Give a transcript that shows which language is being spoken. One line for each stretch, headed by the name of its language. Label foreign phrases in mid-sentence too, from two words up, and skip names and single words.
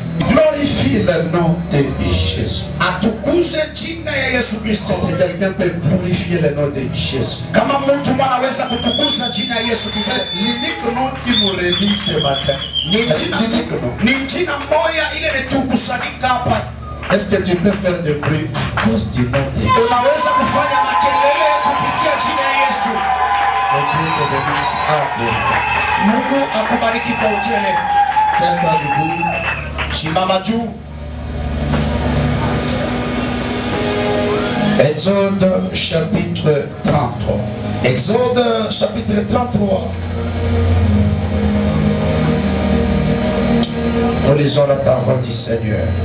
French: Glorifie le nom de Jésus. Si quelqu'un peut glorifier le nom de Jésus, c'est l'unique nom qui nous réunit ce matin. L'unique nom. Est-ce que tu peux faire de bruit à cause du nom de Jésus? Et Dieu te bénisse.
Swahili: Mungu akubariki kwa utele.
French: Tiens-toi debout.
Swahili: Simama juu.
French: Exode chapitre 33. Exode chapitre 33. Nous lisons la parole du Seigneur.